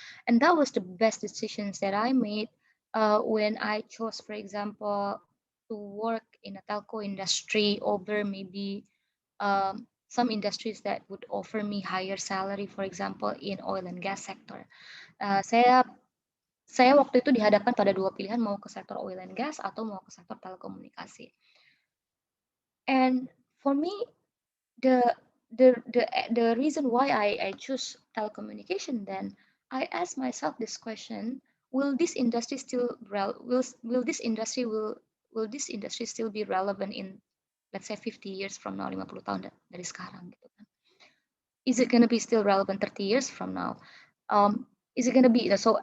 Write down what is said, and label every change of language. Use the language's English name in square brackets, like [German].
[English] And that was the best decisions that I made when I chose, for example, to work in a telco industry over maybe some industries that would offer me higher salary, for example, in oil and gas sector. [Indonesian] Saya waktu itu dihadapkan pada 2 pilihan, mau ke sektor oil and gas atau mau ke sektor telekomunikasi. [English] And for me, the reason why I choose telecommunication, then I ask myself this question: will this industry still will this industry still be relevant in, let's say, 50 years from now, [Indonesian] 50 tahun dari sekarang gitu kan? [English] Is it going to be still relevant 30 years from now? is it going to be so?